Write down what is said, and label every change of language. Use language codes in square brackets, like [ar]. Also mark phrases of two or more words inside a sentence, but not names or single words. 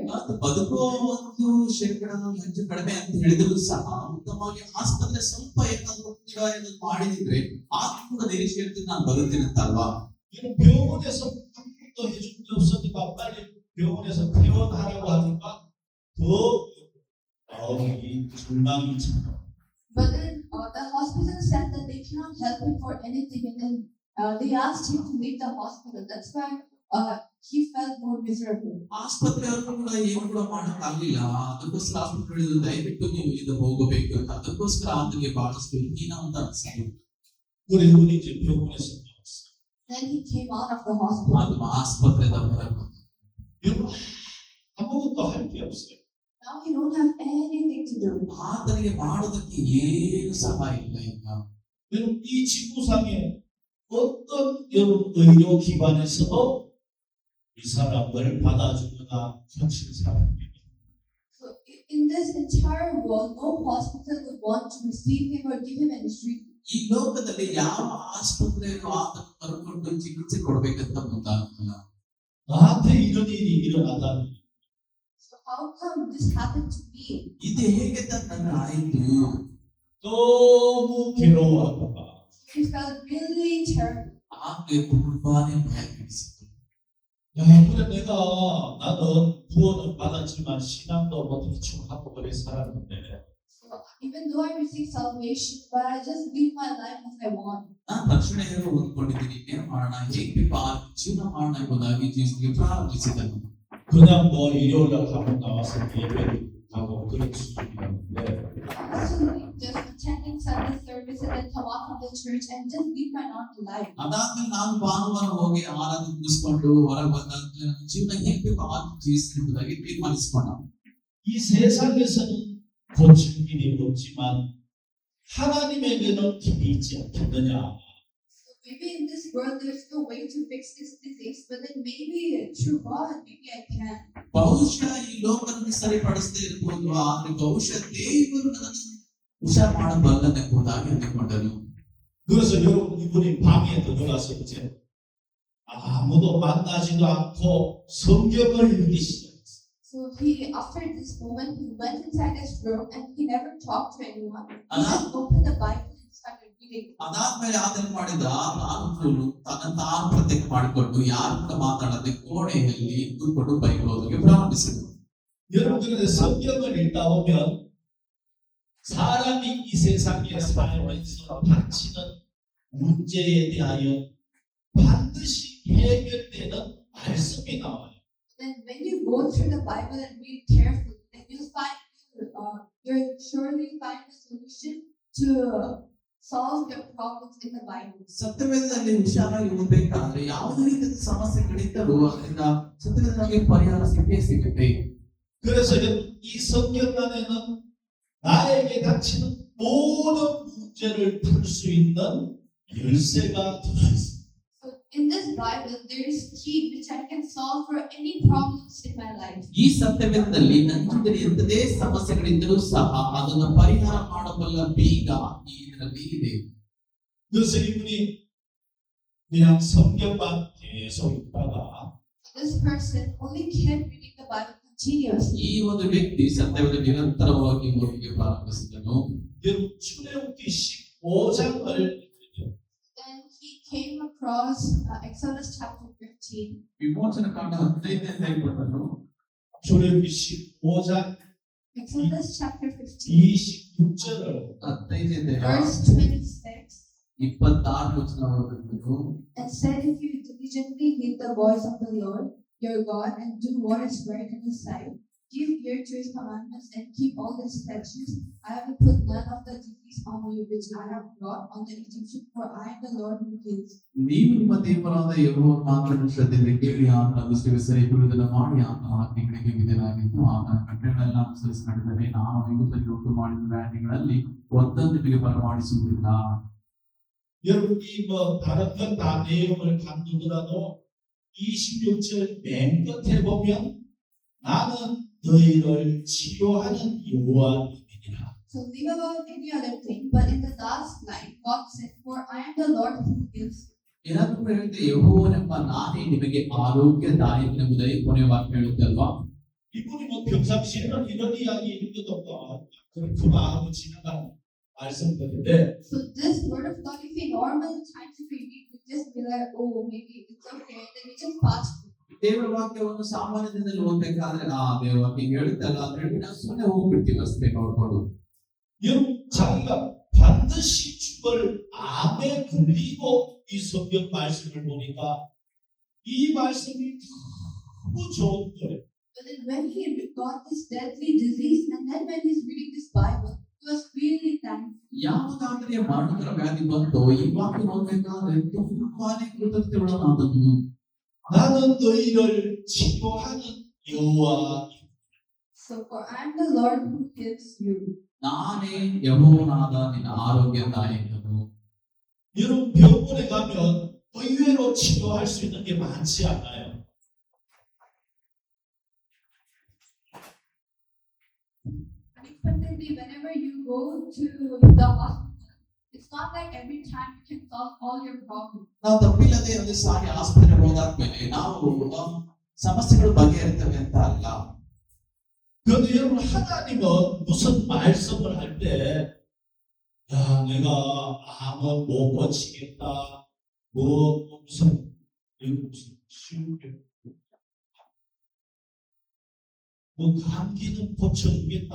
[kn] ಮತ್ತು ಬದುಕುವ ಒಂದು ಶೇಕಡ ಹೆಚ್ಚು ಕಡಿಮೆ ಅಂತ ಹೇಳಿದ್ರು ಸಹ ಉತ್ತಮವಾಗಿ ಆಸ್ಪತ್ರೆ ಸ್ವಲ್ಪ ಏನಾದ್ರು ಕೂಡ ಏನಾದ್ರು ಮಾಡಿದ್ರೆ ಆಗ ಕೂಡ ನಿರೀಕ್ಷೆ ಇರ್ತೀನಿ ನಾನು ಬದುಕ್ತೀನಿ ಅಂತ ಅಲ್ವಾ? [ko] 이런 병원에서 아무것도 해준 게 없으니까 빨리 병원에서 퇴원하라고 하니까 더 이 절망이 참 [en] But then the hospital said that they cannot help him for anything, and then they asked him to leave the hospital. That's why he felt more miserable. [kn] ಆಸ್ಪತ್ರೆಯವರು ಕೂಡ ಏನು ಕೂಡ ಮಾಡಕ್ಕಾಗಲಿಲ್ಲ. ಅದಕ್ಕೋಸ್ಕರ ಆಸ್ಪತ್ರೆ ದಯವಿಟ್ಟು ನೀವು ಇದು ಹೋಗಬೇಕು ಅಂತ ಅದಕ್ಕೋಸ್ಕರ ಆತನಿಗೆ ಬಹಳಷ್ಟು ಹೀನ ಅಂತ ಅನಿಸಿತು. [ko] 그래 이분이 이제 병원에서 나왔어. [en] Then he came out of the hospital. [kn] ಅದು ಆಸ್ಪತ್ರೆದ ಹೊರಗೆ ಬಂದ. [ko] 여러분 아무것도 할 게 없어요. [en] Now he don't have anything to do. [kn] ಆತನಿಗೆ ಮಾಡೋದಕ್ಕೆ ಏನು ಸಹ ಇಲ್ಲ ಈಗ. [ko] 여러분 이 지구상에 어떤 여러분 의료 기관에서도 이 사람을 받아주거나 고칠 사람이 [en] So in this entire world, no hospital would want to receive him or give him any treatment. [kn] ಈ ಲೋಕದಲ್ಲಿ ಯಾವ ಆಸ್ಪತ್ರೆಯಲ್ಲೂ ಆತನ ಕರ್ಕೊಂಡು ಚಿಕಿತ್ಸೆ ಕೊಡ್ಬೇಕಂತ ಮುಂದಾಗಲ್ಲ. [ko] 나한테 이런 일이 일어나다니 [en] So how come this happened to me? [kn] ಇದು ಹೇಗೆ ನನ್ನ ಆಯಿತು? [ko] 너무 괴로워하다가 [en] He felt really terrible. [kn] ಆಕೆ ತುಂಬಾನೇ ಭಯ ಬೀಳಿಸಿತು. [ko] 야 그래 내가 나는 구원을 받았지만 신앙도 뭐 대충 하고 그래 살았는데 [en] So even though I received salvation, but I just live my life as I want. [kn] ನಾನು ರಕ್ಷಣೆ ಹೇಗೆ ಹೊಂದ್ಕೊಂಡಿದ್ದೀನಿ, ಏನ್ ಮಾಡೋಣ, ಹೇಗೆ ಜೀವನ ಮಾಡೋಣ ಎಂಬುದಾಗಿ ಜೀವಿಸಲಿಕ್ಕೆ ಪ್ರಾರಂಭಿಸಿದನು. [ko] 그냥 뭐 일요일 날 한번 나와서 예배를 하고 그런 수준이었는데 [en] Actually, just attending Sunday service and then come out from the church and just live my normal life. [kn] ಅದಾದ್ಮೇಲೆ ನಾನು ಭಾನುವಾರ ಹೋಗಿ ಆರಾಧನೆ ಮುಗಿಸ್ಕೊಂಡು ಹೊರಗೆ ಬಂದಾದ್ಮೇಲೆ ನನ್ನ ಜೀವನ ಹೇಗೆ ಬೇಕು ಆಗ ಜೀವಿಸಲಿ ಎಂಬುದಾಗಿ ತೀರ್ಮಾನಿಸಿಕೊಂಡ. [ko] 이 세상에서는 고칠 길이 없지만 하나님에게는 길이 있지 않겠느냐. [en] So maybe in this world there's no way to fix this disease, but then maybe through God, maybe I can. [kn] ಬಹುಶಃ ಈ ಲೋಕವನ್ನು ಸರಿಪಡಿಸದೇ ಇರಬಹುದು, ಆದ್ರೆ ಬಹುಶಃ ದೇವರು ನನ್ನನ್ನು ಹುಷಾರ್ ಮಾಡಬಲ್ಲನೆಂಬುದಾಗಿ ಅಂದುಕೊಂಡನು. [ko] 그래서 여러분 이분이 방에 들어가서 이제 아무도 만나지도 않고 성경을 읽기 시작했어요. [en] So he, after this moment, he went inside his room and he never talked to anyone. He just opened the Bible and started reading. [kn] ಅದಾದ್ಮೇಲೆ ಆತನ ಮಾಡಿದ ತಾನು ತಾನು ಪ್ರತ್ಯೇಕ ಮಾಡಿಕೊಂಡು ಯಾರ ಕೂಡ ಮಾತಾಡದೆ ಕೋಣೆಯಲ್ಲಿ ಕೂತ್ಕೊಂಡು ಬೈಬಲ್ ಓದಲಿಕ್ಕೆ ಪ್ರಾರಂಭಿಸಿದರು. [ko] 여러분들은 성경을 읽다 보면 사람이 이 세상에 살면서 닥치는 문제에 대하여 반드시 해결되는 말씀이 나와요. [en] Then when you go through the Bible and read carefully, then you'll surely find a solution to solve your problems in the Bible. [kn] ಸತ್ಯವೇದದಲ್ಲಿ ಹುಷಾರಾಗಿ ಓದಬೇಕಾದ್ರೆ ಯಾವುದೇ ರೀತಿಯ ಸಮಸ್ಯೆಗಳಿದ್ದರೂ ಅದರಿಂದ ಸತ್ಯವೇದ ನಮಗೆ ಪರಿಹಾರ ಸಿಕ್ಕೇ ಸಿಗುತ್ತೆ. [ko] 그래서 이 성경 안에는 나에게 닥치는 모든 문제를 풀 수 있는 열쇠가 들어있어요. [en] So in this Bible, there is key which I can solve for any problems in my life. [kn] ಈ ಸತ್ಯವೇದದಲ್ಲಿ ನನ್ನ ಎಂತದೇ ಸಮಸ್ಯೆಗಳಿದ್ದರೂ ಸಹ ಅದನ್ನು ಪರಿಹಾರ ಮಾಡಬಲ್ಲ ಬೀಗ ಇದರಲ್ಲಿ ಇದೆ. [ko] 그래서 이분이 그냥 성경만 계속 읽다가 [en] This person only kept reading the Bible continuously. [kn] ಈ ಒಂದು ವ್ಯಕ್ತಿ ಸತ್ಯವೇದ ನಿರಂತರವಾಗಿ ಓದಲಿಕ್ಕೆ ಪ್ರಾರಂಭಿಸಿದನು. [ko] 여러분 출애굽기 15장을 [en] Then he came across Exodus chapter 15. [kn] ವಿಮೋಚನ ಕಾಂಡ 15ನೇ ಅಧ್ಯಾಯವನ್ನು [ko] 출애굽기 15장 [en] Exodus chapter 15, [ko] 26절을 [kn] 15ನೇ ಅಧ್ಯಾಯ [en] verse 26. [kn] 26 ವಚನ ಓದಬೇಕು. [en] And said, if you diligently heed the voice of the Lord your God and do what is right in His sight, give ear to His commandments and keep all His statutes, I will put none of the disease on you which I have brought on the Egyptians, for I am the Lord who heals. [kn] ನೀವು ನಿಮ್ಮ ದೇವರಾದ ಯೆಹೋವನ ಮಾತನ್ನು ಶ್ರದ್ಧೆಯಿಂದ ಕೇಳಿ ಆತನ ದೃಷ್ಟಿಗೆ ಸರಿ ಬಿಡುವುದನ್ನು ಮಾಡಿ ಆತನ ಆಜ್ಞೆಗಳಿಗೆ ವಿಧೇಯರಾಗಿದ್ದು ಆತನ ಕಟ್ಟಳೆಗಳನ್ನು ಅನುಸರಿಸಿ ನಡೆದರೆ ನಾನು ಐಗುಪ್ತದಲ್ಲಿ ಉಂಟು ಮಾಡಿದ ವ್ಯಾಧಿಗಳಲ್ಲಿ ಒಂದನ್ನು ನಿಮಗೆ ಬರಮಾಡಿಸುವುದಿಲ್ಲ. [ko] 여러분 이뭐 다른 건 다 내용을 간두더라도 26절 맨 끝에 보면 나는 너희를 치료하는 여호와이니라. [en] So leave about any other thing, but in the last line, God said, for I am the Lord who heals. [kn] ಏನಾದ್ರೂ ಹೇಳಿದ್ರೆ ಯೆಹೋವನೆಂಬ ನಾನೇ ನಿಮಗೆ ಆರೋಗ್ಯದಾಯಕನೆಂಬುದೇ ಕೊನೆಯ ವಾಕ್ಯ ಹೇಳುತ್ತೆ ಅಲ್ವಾ? [ko] 이분이 뭐 평상시에는 이런 이야기 읽어도 그렇구나 하고 지나가는 말씀들인데 [en] So this word of God, if we normal times if we read, we just be like, oh, maybe it's okay, then we just pass through. [kn] ದೇವರ ವಾಕ್ಯವನ್ನು ಸಾಮಾನ್ಯದಿಂದಲೇ ಓದಬೇಕಾದ್ರೆ ದೇವರ ವಾಕ್ಯ ಹೇಳುತ್ತಲ್ಲ ಅಂತ ಹೇಳಿ ನಾವು ಸುಮ್ಮನೆ ಹೋಗ್ಬಿಡ್ತೀವಿ ಅಷ್ಟೇ ನೋಡ್ಕೊಂಡು. [ko] 여러분 자기가 반드시 죽을 암에 걸리고 이 성경 말씀을 보니까 이 말씀이 너무 좋은 거예요. [en] But then when he got this deadly disease, and then when he's reading this Bible, he was really thankful. [kn] ಯಾವುದಾದ್ರೆ ಮರಣಕರ ವ್ಯಾಧಿ ಬಂತೋ ಈ ವಾಕ್ಯ ಓದಬೇಕಾದ್ರೆ ತುಂಬಾನೇ ಕೃತಜ್ಞತೆಯುಳ್ಳವನಾದನು. [ko] 나는 너희를 치료하는 여호와. [en] So for I am the Lord who heals you. [kn] ನಾನೇ ಯೆಹೋವನಾದ ನಿನ್ನ ಆರೋಗ್ಯದಾಯಕನು. [ko] 여러분 병원에 가면 의외로 치료할 수 있는 게 많지 않아요. [en] Unexpectedly, whenever you go to the hospital, it's not like every time you can solve all your problems. [kn] ನಾವು ತಪ್ಪಿಲ್ಲದೆ ಒಂದು ಸಾರಿ ಆಸ್ಪತ್ರೆ ಹೋದಾದ್ಮೇಲೆ ನಾವು ಸಮಸ್ಯೆಗಳು ಬಗೆಹರಿತವೆ ಅಂತ ಅಲ್ಲ. [ko] 그런데 여러분 하나님은 무슨 말씀을 할 때 야, 내가 암은 못 고치겠다. 무슨 쉬운 게 감기는 고쳐주겠다.